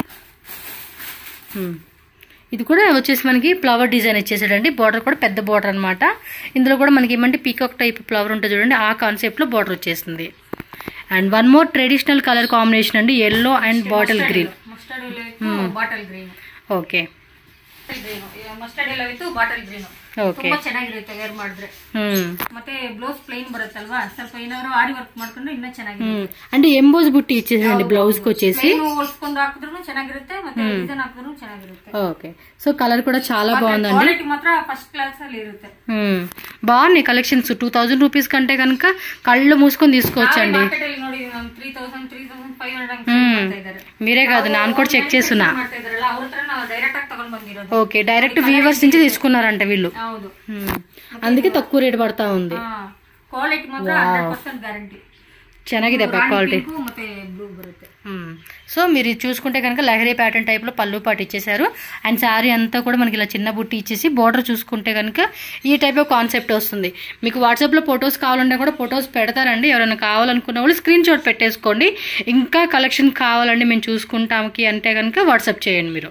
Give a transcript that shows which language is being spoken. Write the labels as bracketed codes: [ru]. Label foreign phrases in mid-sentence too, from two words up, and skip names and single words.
[te] ఇది కూడా వచ్చేసి మనకి [en] flower design [te] ఇచ్చేసాడండి. బార్డర్ కూడా పెద్ద బార్డర్ అనమాట. ఇందులో కూడా మనకి ఏమంటే [en] peacock type flower [te] ఉంటుంది చూడండి, ఆ కాన్సెప్ట్ లో బార్డర్ వచ్చేస్తుంది. [en] and one more traditional colour combination అండి, yellow and bottle green. [te] ఓకే, [kn] ತುಂಬಾ ಚೆನ್ನಾಗಿರುತ್ತೆ ವೇರ್ ಮಾಡಿದ್ರೆ. ಮತ್ತೆ ಬ್ಲೌಸ್ ಪ್ಲೈನ್ ಬರುತ್ತಲ್ವಾ, ಸ್ವಲ್ಪ ಏನಾದ್ರು ಆರಿ ವರ್ಕ್ ಮಾಡ್ಕೊಂಡ್ರೆ ಇನ್ನೂ ಚೆನ್ನಾಗಿರುತ್ತೆ. [te] అంటే ఎంబోస్ బుట్టి ఇచ్చేసండి బ్లౌజ్ కి వచ్చేసి. [kn] ಹೊಲ್ಸ್ಕೊಂಡು ಹಾಕಿದ್ರು ಚೆನ್ನಾಗಿರುತ್ತೆ, ಮತ್ತೆ ಡಿಸೈನ್ ಹಾಕಿದ್ರು ಚೆನ್ನಾಗಿರುತ್ತೆ. [te] ఓకే, సో కలర్ కూడా చాలా బాగుందండి. క్వాలిటీ మాత్రం [en] first class [te] ಅಲ್ಲಿ ఇರುತ್ತೆ. బాగున్నాయి కలెక్షన్స్. 2000 రూపీస్ కంటే కనుక కళ్ళు మూసుకొని తీసుకోవచ్చండి. [kn] ನೋಡಿ 3500 [te] మీరే కాదు, నాన్న కూడా చెక్ చేస్తున్నా. [kn] డైరెక్ట్ ఆಗಿ తಗೊಂಡು ಬಂದಿರೋದು. [te] ఓకే, డైరెక్ట్ వీవర్స్ నుంచి తీసుకున్నారంట వీళ్ళు. అందుకే తక్కువ రేట్ పడతా ఉంది. క్వాలిటీ మాత్రం 100% గ్యారెంటీ. [kn] ಚೆನ್ನಾಗಿದೆ ಕ್ವಾಲಿಟಿ. ಮತ್ತೆ ಬ್ಲೂ ಬರುತ್ತೆ. [te] సో మీరు చూసుకుంటే కనుక లహరీ [en] pattern type [te] పళ్ళు పాటు ఇచ్చేసారు. అండ్ శారీ అంతా కూడా మనకి ఇలా చిన్న బుట్టి ఇచ్చేసి బోర్డర్ చూసుకుంటే కనుక ఈ [en] type of concept [te] వస్తుంది. మీకు వాట్సాప్లో ఫొటోస్ కావాలంటే కూడా ఫొటోస్ పెడతారండి. ఎవరైనా కావాలనుకున్న వాళ్ళు స్క్రీన్ షాట్ పెట్టేసుకోండి. ఇంకా కలెక్షన్ కావాలండి మేము చూసుకుంటాంకి అంటే కనుక వాట్సాప్ చేయండి మీరు.